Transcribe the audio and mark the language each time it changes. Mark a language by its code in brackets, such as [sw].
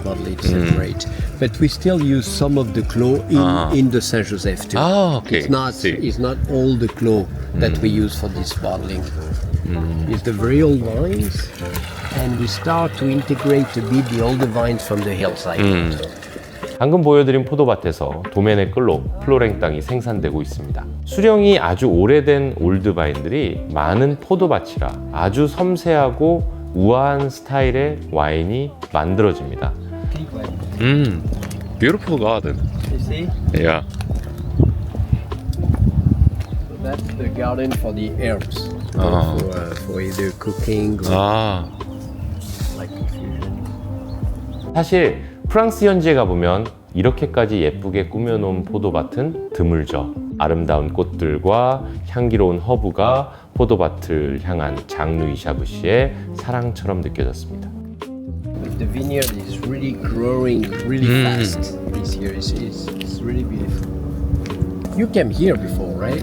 [en] bottling separate. But we still use some of the clos in the Saint Joseph too. Okay. It's not all the clos that we use for this bottling. It's the very old vines, and we start to integrate a bit the older vines from the hillside. [ko] 방금 보여드린 포도밭에서 도멘의 끌로 플로랭 땅이 생산되고 있습니다. 수령이 아주 오래된 올드바인들이 많은 포도밭이라 아주 섬세하고 우아한 스타일의 와인이 만들어집니다. [en] Beautiful garden. You see? Yeah. So that's the garden for the herbs. For either cooking or like infusion. [ko] 사실 프랑스 현지에 가보면 이렇게까지 예쁘게 꾸며놓은 포도밭은 드물죠. 아름다운 꽃들과 향기로운 허브가 포도밭을 향한 장루이 샤브 씨의 사랑처럼 느껴졌습니다. [en] The vineyard is really growing really fast this year. It's really beautiful. You came here before, right?